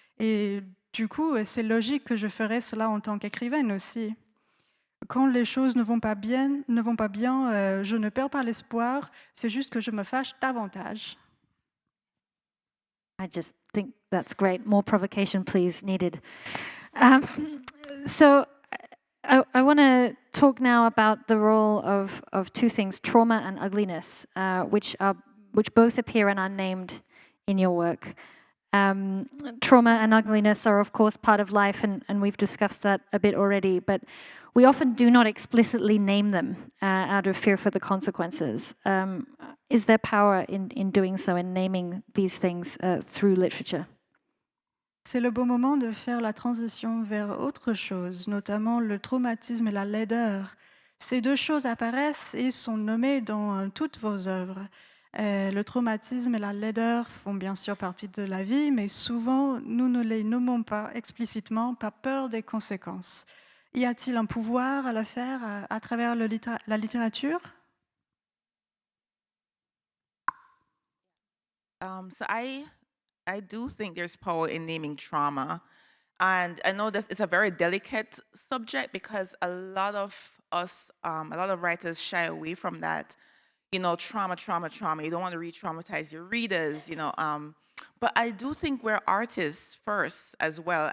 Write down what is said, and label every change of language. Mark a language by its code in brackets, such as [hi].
[fr] Et du coup, c'est logique que je ferais cela en tant qu'écrivaine aussi. Quand les choses ne vont pas bien, je ne perds pas l'espoir, c'est juste que je me fâche davantage. [en] I just think that's great. More provocation, please, needed. So I want to talk now about the role of two things, trauma and ugliness, which both appear and are named in your work. Trauma and ugliness are, of course, part of life, and we've discussed that a bit already, but we often do not explicitly name them out of fear for the consequences. Is there power in doing so, in naming these things through literature? [fr] C'est le bon moment de faire la transition vers autre chose, notamment le traumatisme et la laideur. Ces deux choses apparaissent et sont nommées dans toutes vos œuvres. Le traumatisme et la laideur font bien sûr partie de la vie, mais souvent nous ne les nommons pas explicitement par peur des conséquences. Y a-t-il un pouvoir à le faire à travers la littérature? [en] So I do think there's power in naming trauma. And I know this is a very delicate subject because a lot of us, a lot of writers shy away from that. You know, trauma. You don't want to re-traumatize your readers, you know. But I do think we're artists first as well.